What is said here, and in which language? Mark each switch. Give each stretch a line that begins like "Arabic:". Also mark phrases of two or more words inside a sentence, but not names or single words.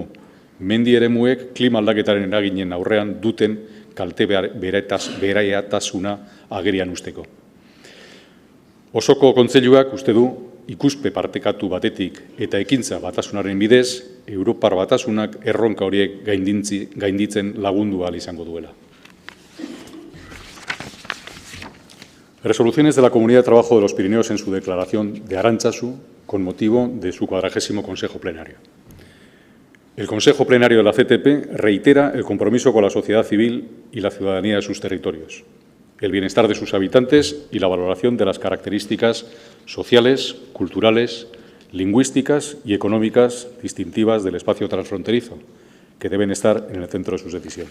Basque: Mendi eremuek klima aldaketaren eraginen aurrean duten kalte beraiatasuna agerian usteko. Osoko kontseiluak uste du ikuspe partekatu batetik eta ekintza batasunaren bidez, Europar Batasunak erronka horiek gainditzen lagundu ahal izango duela.
Spanish: Resoluciones de la Comunidad de Trabajo de los Pirineos en su declaración de Arantzazu con motivo de su 40º Consejo Plenario. El Consejo Plenario de la CTP reitera el compromiso con la sociedad civil y la ciudadanía de sus territorios, el bienestar de sus habitantes y la valoración de las características sociales, culturales, lingüísticas y económicas distintivas del espacio transfronterizo, que deben estar en el centro de sus decisiones.